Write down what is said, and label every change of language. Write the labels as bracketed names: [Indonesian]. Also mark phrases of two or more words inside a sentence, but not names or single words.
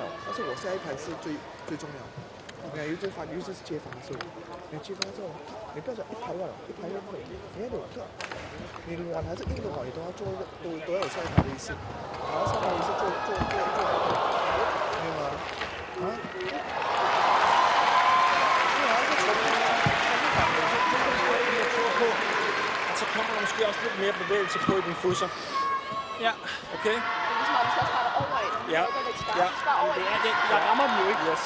[Chinese] 但是我下一排是最重要。你要接发，尤其是接发的时候，你接发之后，你不要说一排完了，一排就可以，你要你玩还是硬的话，你都要做一个，都要有下一排的意识，然后下一排的意识做，明白吗？啊？ [Danish] Så kommer der måske også lidt mere bevægelse på i din fusser. Ja. Okay? Det er ligesom om, du skal spare over i. Ja. Ja. Spare over i. Jeg rammer dem jo ikke. Yes.